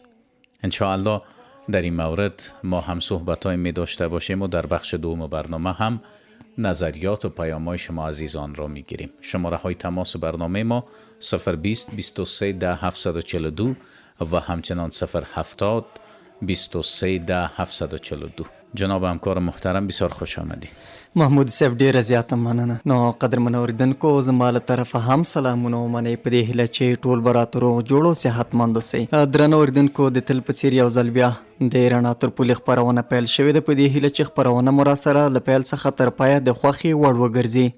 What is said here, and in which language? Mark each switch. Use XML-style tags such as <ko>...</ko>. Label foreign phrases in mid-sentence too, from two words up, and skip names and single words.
<fa>انشاءالله در این مورد ما هم صحبت‌های می داشته باشیم و در بخش دوم برنامه هم نظریات و پیام‌های شما عزیزان را می گیریم. شماره های تماس برنامه ما 020 23 10 742 و همچنان 070 23 10 742. جناب همکار محترم، بسیار خوش آمدید.</fa> <ps>محمود صاحب ډیره زیاته مننه. نو قدرمن اوریدونکو، زما له طرفه هم سلامونه ومنئ په دې هیله چې ټول به راته روغ جوړ او صحتمند اوسئ. درنو اوریدونکو، د تل په څېر یو ځل بیا د رڼا تر پولې خپرونه پیل شوې ده. په دې هیله چې خپرونه مو راسره له پیل څخه تر پایه د خوښې وړ وګرځي.</ps>